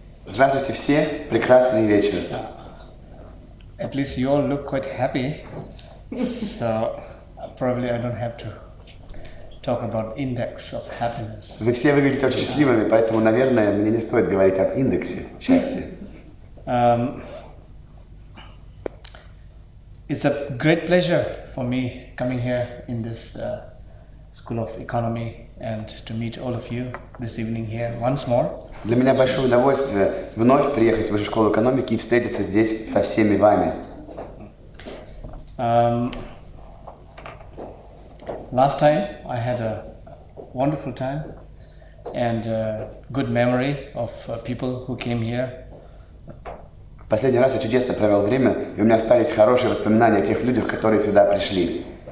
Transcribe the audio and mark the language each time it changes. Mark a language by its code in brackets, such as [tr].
[ru] Здравствуйте все, прекрасный вечер. [en] At least you all look quite happy. So probably I don't have to talk about index of happiness. [ru] Вы все выглядите очень счастливыми, поэтому, наверное, мне не стоит говорить об индексе счастья. [en] It's a great pleasure for me coming here in this School of Economy and to meet all of you this evening here once more. [ru] Для меня большое удовольствие вновь приехать в Высшую школу экономики и встретиться здесь со всеми вами. [en] Last time I had a wonderful time and a good memory of people who came here. [ru] Последний раз я чудесно провел время, и у меня остались хорошие воспоминания о тех людях, которые сюда пришли.